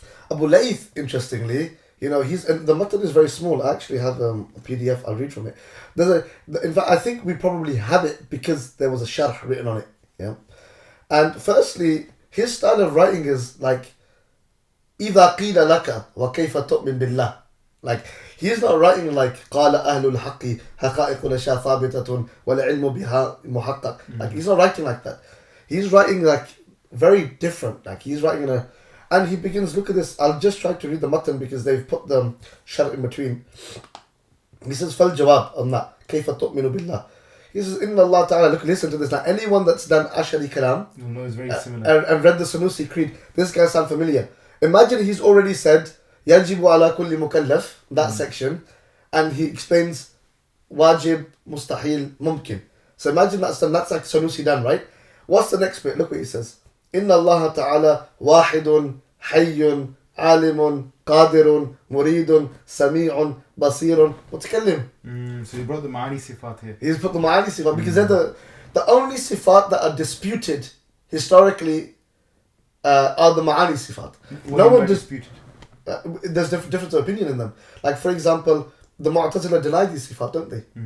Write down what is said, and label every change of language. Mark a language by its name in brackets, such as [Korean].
[English] Abu Layth, interestingly, and the matan is very small. I actually have a PDF. I'll read from it. In fact, I think we probably have it because there was a sharh written on it. Yeah, and firstly, his style of writing is like, [Arabic] إذا قيل لك وكيف تؤمن بالله. [English] Like, he's not writing like [Arabic] قال أهل الحق حقائق الأشياء ثابتة والعلم بها محقق. [English] Like, he's not writing like that. He's writing like very different. Like, he's writing and he begins, look at this, I'll just try to read the matan because they've put the sharh in between. He says, [Arabic] فَالْجَوَابْ [English] on that, [Arabic] كَيْفَ تُؤْمِنُ بِاللَّهِ. [English] He says, [Arabic] إِنَّ اللَّهَ تَعَالَى, [English] look, listen to this now. Anyone that's done Ash'ari Kalām it's very similar. And read the Sunusi Creed, this guy sounds familiar. Imagine he's already said, [Arabic] يَجِبُ عَلَى كُلِّ مُكَلَّفٍ, [English] that section, and he explains wajib, mustahil, mumkin. So imagine that's like Sunusi done, right? What's the next bit? Look what he says. [Arabic] إن الله تعالى واحد حي عالم قادر مريد سميع بصير متكلم. [English] So he brought the Ma'ani Sifat here. He's put the Ma'ani Sifat because they're the only Sifat that are disputed historically are the Ma'ani Sifat. No one disputed. There's difference of opinion in them. Like, for example, the Mu'tazila deny these Sifat, don't they?